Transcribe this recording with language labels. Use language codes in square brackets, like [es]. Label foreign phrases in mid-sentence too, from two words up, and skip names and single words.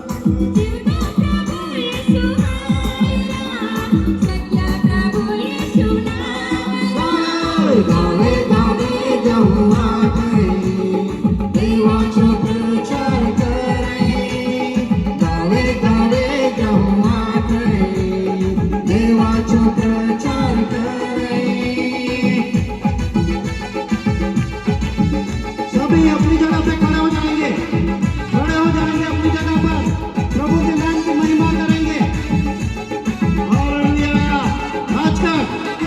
[khn] गावे गावे जाहू आखई देवाचो प्रचार करई गावे गावे जाहू आखई देवाचो प्रचार करई [hi] सभी अपनी जगह पे खड़े हो जाएंगे अपनी जगह पर प्रभु के नाम की महिमा करेंगे हालेलुया आजकल